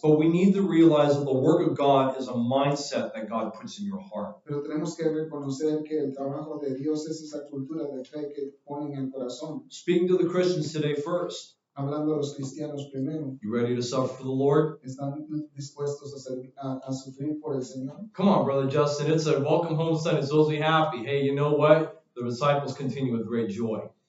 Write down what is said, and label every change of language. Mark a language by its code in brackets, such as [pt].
[en] But we need to realize that the work of God is a mindset that God puts in your heart. [es] Pero tenemos que reconocer que el trabajo de Dios es esa cultura de fe que pone en el corazón. [en] Speaking to the Christians today first. [es] Hablando a los cristianos primero. [en] You ready to suffer for the Lord? [es] ¿Están dispuestos a sufrir por el Señor? [en] Come on, Brother Justin. It's a welcome home Sunday. It's supposed to be happy. Hey, you know what? The disciples continue with great joy.